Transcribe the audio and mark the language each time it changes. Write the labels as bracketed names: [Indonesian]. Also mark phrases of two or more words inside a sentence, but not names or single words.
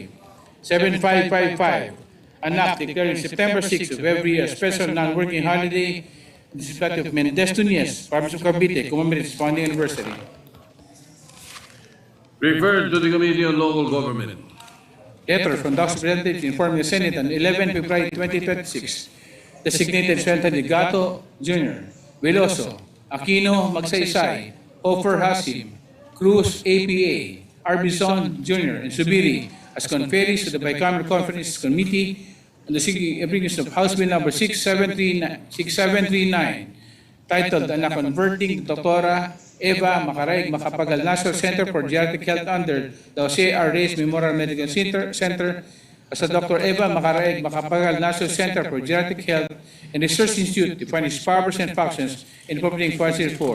[English] 7555, an act declaring September 6 of every year a special non-working holiday in the municipality of Mendez Tuñez, province of Cavite, commemorates its founding anniversary. Referred to the Committee on Local Government. Letter from the House of Representatives informing the Senate on 11 February 2026, designated Senator Gato Jr., Veloso, Aquino Magsaysay, Hofer Hasim, Cruz APA, Arbizon Jr., and Subiri as conferees of the Bicameral Conference Committee on the application of House Bill number 6739, titled "An Converting Dr. Eva Macaraig Macapagal National Center for Geriatric Health under the Jose R. Reyes Memorial Medical Center as a Dr. Eva Macaraig Macapagal National Center for Geriatric Health and Research Institute to define its powers and functions in Public Policy 4."